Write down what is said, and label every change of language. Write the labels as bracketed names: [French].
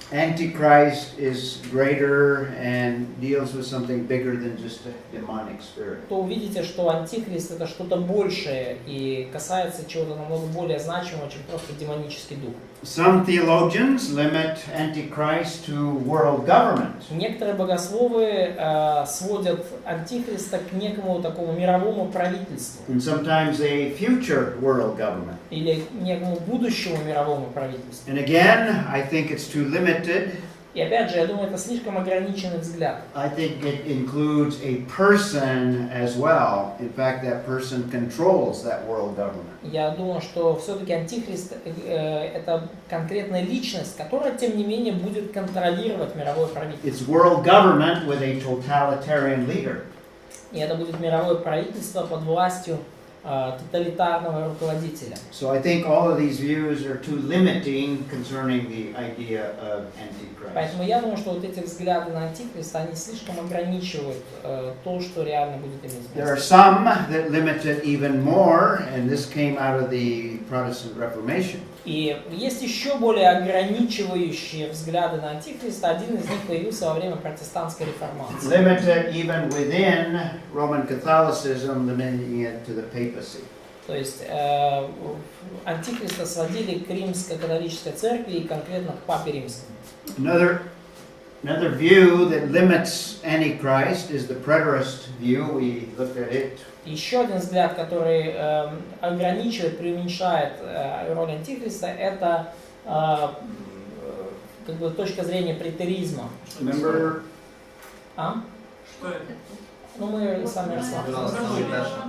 [English] Antichrist is greater and deals with something bigger than just a demonic spirit. [Russian] то увидите, что антихрист это что-то большее и касается чего-то намного более значимого, чем просто демонический дух. [English] Some theologians limit Antichrist to world government. [Russian] Некоторые богословы сводят антихриста к некому такому мировому правительству. [English] And sometimes a future world government. [Russian] Или к некому будущему мировому правительству. [English] And again, I think it's too limited. [Russian] И опять же, я думаю, это слишком ограниченный взгляд. [English] I think it includes a person as well. In fact, that person controls that world government. [Russian] Я думаю, что все-таки антихрист это конкретная личность, которая, тем не менее, будет контролировать мировое правительство. [English] It's world government with a totalitarian leader. [Russian] И это будет мировое правительство под властью тоталитарного руководителя. [English] So I think all of these views are too limiting concerning the idea of Antichrist. [Russian] Поэтому я думаю, что вот эти взгляды на антихриста, они слишком ограничивают то, что реально будет иметь [English] There are [Russian] место. [English] some that limit it even more, and this came out of the Protestant Reformation. [Russian] И есть еще более ограничивающие взгляды на антихриста. Один из них появился во время протестантской реформации. [English] Limited even within Roman Catholicism, limiting it to the papacy. [Russian] То есть антихриста сводили к римско-католической церкви и конкретно к папе римскому. [English] Another view that limits Antichrist is the preterist view. We looked at it. [Russian] Еще один взгляд, который ограничивает, преуменьшает роль антихриста, это как бы точка зрения претеризма. [English] Remember? [Russian] А? Что это? Ну мы сами рассматривали.